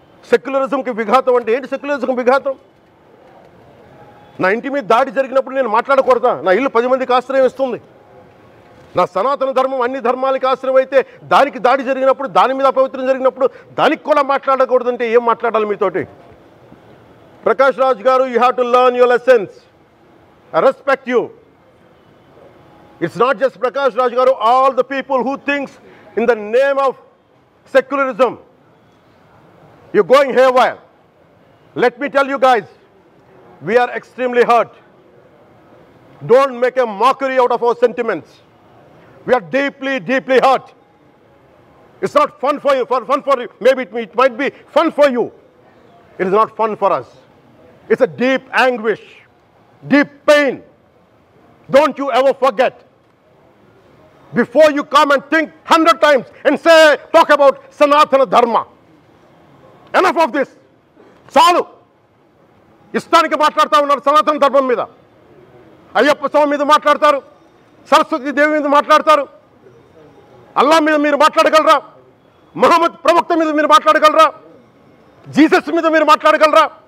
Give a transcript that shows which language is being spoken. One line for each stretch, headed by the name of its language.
Telugu: సెక్యులరిజంకి విఘాతం అంటే ఏంటి? సెక్యులరిజంకి విఘాతం? నా ఇంటి మీద దాడి జరిగినప్పుడు నేను మాట్లాడకూడదా? నా ఇల్లు 10 మందికి ఆశ్రయం ఇస్తుంది. నా సనాతన ధర్మం అన్ని ధర్మాలకి ఆశ్రయం అయితే దానికి దాడి జరిగినప్పుడు, దాని మీద అపవిత్రం జరిగినప్పుడు దానికి కూడా మాట్లాడకూడదంటే ఏం మాట్లాడాలి మీతోటి?
English: Prakash Raj garu, you have to learn your lessons. I respect you. It's not just Prakash Raj Garu, all the people who thinks in the name of secularism, you're going haywire. Let me tell you guys, we are extremely hurt. Don't make a mockery out of our sentiments. We are deeply, deeply hurt. It's not fun for you, maybe it might be fun for you. It is not fun for us. It's a deep anguish, deep pain. Don't you ever forget. Before you come and think 100 times and talk about Sanatana Dharma. Enough of this.
Telugu: చాలు. ఇష్టానికి మాట్లాడుతూ ఉన్నారు సనాతన ధర్మం మీద. అయ్యప్ప స్వామి మీద మాట్లాడతారు, సరస్వతి దేవి మీద మాట్లాడతారు, అల్లా మీద మీరు మాట్లాడగలరా? మహమ్మద్ ప్రవక్త మీద మీరు మాట్లాడగలరా? జీసస్ మీద మీరు మాట్లాడగలరా?